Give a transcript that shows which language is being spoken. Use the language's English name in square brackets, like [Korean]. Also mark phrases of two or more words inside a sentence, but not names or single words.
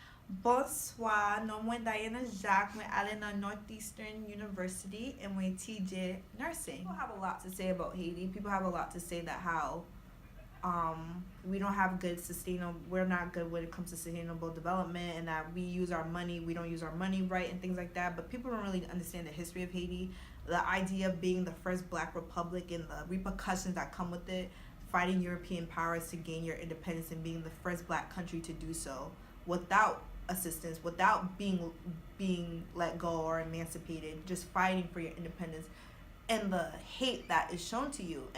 [Haitian Creole] Bonsoir, non mwen Diana Jacques, mwen ale nan Northeastern University and mwen TJ Nursing. [English] People have a lot to say about Haiti. People have a lot to say that how we don't have good sustainable, we're not good when it comes to sustainable development, and that we don't use our money right and things like that. But people don't really understand the history of Haiti, the idea of being the first black republic and the repercussions that come with it, fighting European powers to gain your independence and being the first black country to do so without assistance, without being let go or emancipated, just fighting for your independence, and the hate that is shown to you.